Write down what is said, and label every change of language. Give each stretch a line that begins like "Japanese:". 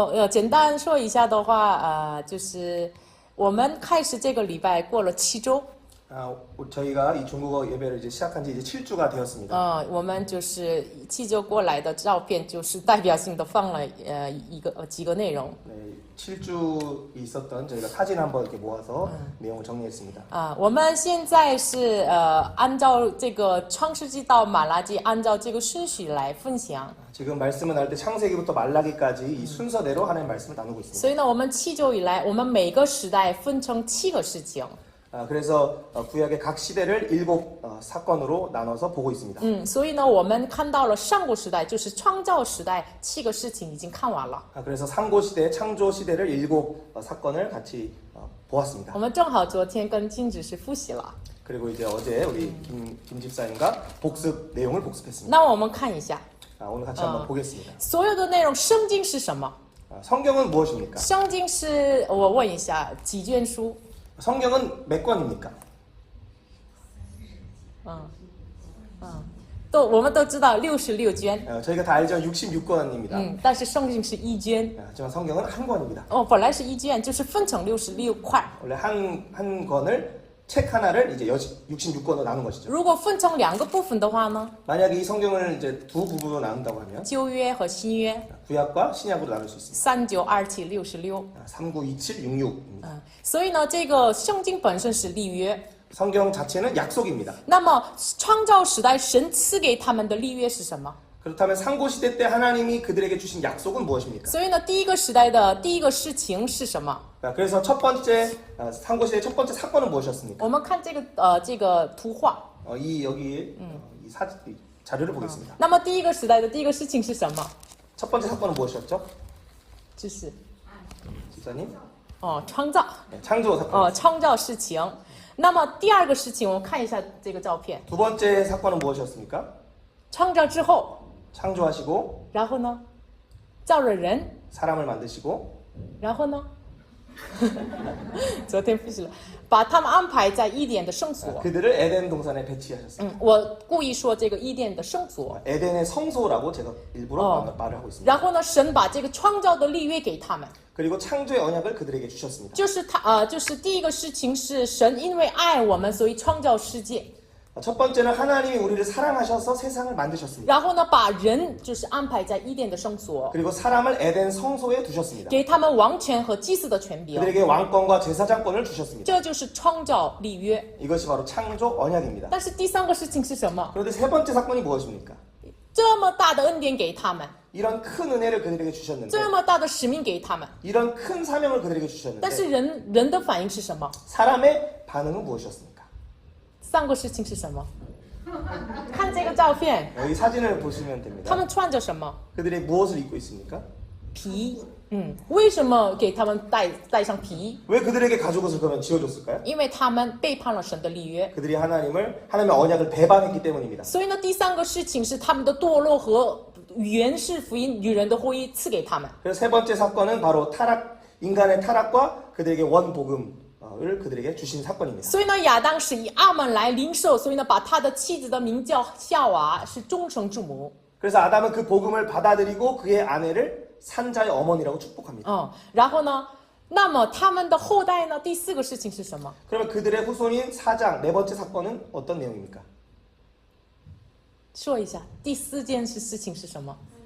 Chinese: 简单说一下的话，就是我们开始这个礼拜过了7周。
Korean: 저희가 이 중국어 예배를 이제 시작한 지 이제 7주가 되었습니다.
Chinese: 我们就是7周过来的照片，就是代表性的放了几个内容。
Korean: 네, 7주 있었던 저희가 사진 한번 이렇게 모아서 내용을 정리했습니다.
Chinese: 我们现在是按照这个创世纪到马拉基，按照这个顺序来分享。
Korean: 지금 말씀을 나눌 때 창세기부터 말라기까지 이 순서대로 하나님 말씀을 나누고 있습니다.
Chinese: 所以呢，我们7周以来，我们每个时代分成7个事情。
Korean: 그래서 구약의 각 시대를 7 사건으로 나눠서 보고 있습니다.
Chinese: 所以呢，我们看到了上古时代，就是创造时代7个事情已经看完了。
Korean: 그래서 상고 시대, 창조 시대를 7 사건을 같이 보았습니다.
Chinese: 我们正好昨天跟金指是复习了。
Korean: 그리고 이제 어제 우리 김 집사님과 복습 내용을 복습했습니다.
Chinese: 那我们看一下，
Korean: 오늘 같이 한번 보겠습니다.
Chinese: 所有的内容，圣经是什么？
Korean: 성경은 무엇입니까?
Chinese: 圣经是我问一下几卷书？
Korean: 성경은 몇 권입니까?
Chinese: 我们都知道66卷。
Korean: 저희가 다 알죠. 66권입니다.
Chinese: 但是圣经是1卷。
Korean: 하지만 성경은 한 권입니다.
Chinese: 本来是1卷，就是分成66块。
Korean: 원래 한 권을 책 하나를 이제 66권으로 나눈 것이죠.
Chinese: 如果分成2个部分的话呢？
Korean: 만약에 이 성경을 이제 두 부분으로 나눈다고 하면
Chinese: 旧约和新约。
Korean: 구약과 신약으로 나눌 수 있습니다.
Chinese: 392766。
Korean: 392766입니다.
Chinese: 所以呢，这个圣经本身是立约。
Korean: 성경 자체는 약속입니다.
Chinese: 那么创造时代神赐给他们的立约是什么？
Korean: 그렇다면 상고 시대 때 하나님이 그들에게 주신 약속은 무엇입니까?
Chinese: 所以呢，第一个时代的第一个事情是什么？
Korean: 그래서 첫 번째 상고 시대의 첫 번째 사건은 무엇이었습니까?
Chinese: 我们看这个图画。
Korean: 여기 이 자료를 보겠습니다.
Chinese: 那么第一个时代的第一个事情是什么？
Korean: 첫 번째 사건은 무엇이었죠?
Chinese: 就是
Korean: 집사님?
Chinese: 创造。
Korean: 창조 사건.
Chinese: 创造事情。那么第二个事情，我们看一下这个照片。
Korean: 두 번째 사건은 무엇이었습니까?
Chinese: 创造之后，
Korean: 창조하시고
Chinese: 然后呢，造了人，
Korean: 사람을 만드시고
Chinese: 然后呢，昨天复习了，把他们安排在伊甸的圣所。
Korean: 그들을 에덴 동산에 배치하셨습니다.
Chinese: 我故意说这个伊甸的圣所。
Korean: 에덴의 성소라고 제가 일부러 말을 하고 있습니다.
Chinese: 然后呢，神把这个创造的立约给他们。
Korean: 그리고 창조의 언약을 그들에게 주셨습니다.
Chinese: 就是第一个事情是神因为爱我们，所以创造世界。
Korean: 첫 번째는 하나님이 우리를 사랑하셔서 세상을 만드셨습니다.
Chinese: 然后呢，把人就是安排在伊甸的圣所，
Korean: 그리고 사람을 에덴 성소에 두셨습니다.
Chinese: 给他们王权和祭祀的权柄。
Korean: 그들에게 왕권과 제사장권을 주셨습니다.
Chinese: 这就是创造立约。
Korean: 이것이 바로 창조 언약입니다.
Chinese: 但是第三个事情是什么？
Korean: 그런데 세 번째 사건이 무엇입니까?
Chinese: 这么大的恩典给他们，
Korean: 이런 큰 은혜를 그들에게 주셨는데
Chinese: 这么大的使命给他们，
Korean: 이런 큰 사명을 그들에게
Chinese: 但是
Korean: 주셨는데
Chinese: 人的反应是什么？
Korean: 사람의 반응은 무엇이었습니까?
Chinese: 三个事情是什么？看这个照片，
Korean: 여기 사진을 보시면
Chinese: 他
Korean: 됩니다.
Chinese: 们穿着什么？
Korean: 그들이 무엇을 입고 있습니까?
Chinese: 皮。为什么给他们带上皮？
Korean: 왜 그들에게 가죽옷을 그러면 지어줬을까요?
Chinese: 因为他们背叛了神的立约。
Korean: 그들이 하나님의 언약을 배반했기 때문입니다.
Chinese: 所以呢，第三个事情是他们的堕落和原是福音女人的婚姻赐给他们。
Korean: 그래서 세 번째 사건은 바로 인간의 타락과 그들에게 원복음을 그들에게 주신 사건입니다.
Chinese: 所以呢，亚当是以阿门来领受，所以呢，把他的妻子的名叫夏娃，是终生之母。
Korean: 그래서 아담은 그 복음을 받아들이고 그의 아내를 산자의 어머니라고 축복합니다.
Chinese: 然后呢，那么他们的后代呢？第四个事情是什么？
Korean: 그러면 그들의 후손인 사장 네 번째 사건은 어떤 내용입니까?
Chinese: 说一下，第四件事情是什么？